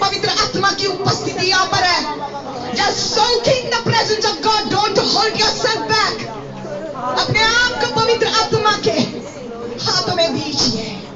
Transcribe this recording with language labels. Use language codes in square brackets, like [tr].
[hi] पवित्र आत्मा की उपस्थिति यहाँ पर है. [en] Just soaking the presence of God. Don't hold yourself back. [hi] अपने आप को पवित्र आत्मा के हाथों में दीजिए.